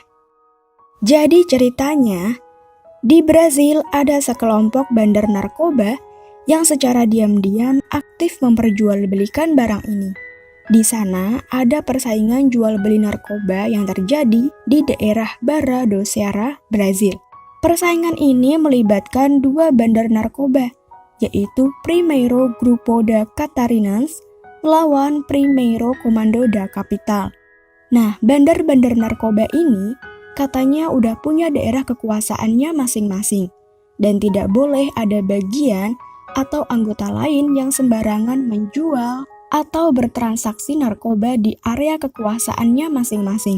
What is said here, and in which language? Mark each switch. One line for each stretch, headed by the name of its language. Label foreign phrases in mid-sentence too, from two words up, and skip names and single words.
Indonesian: Jadi ceritanya, di Brazil ada sekelompok bandar narkoba yang secara diam-diam aktif memperjualbelikan barang ini. Di sana ada persaingan jual beli narkoba yang terjadi di daerah Barra do Ceará, Brazil. Persaingan ini melibatkan dua bandar narkoba, yaitu Primeiro Grupo da Catarinense melawan Primeiro Comando da Capital. Nah, bandar-bandar narkoba ini katanya udah punya daerah kekuasaannya masing-masing dan tidak boleh ada bagian atau anggota lain yang sembarangan menjual atau bertransaksi narkoba di area kekuasaannya masing-masing.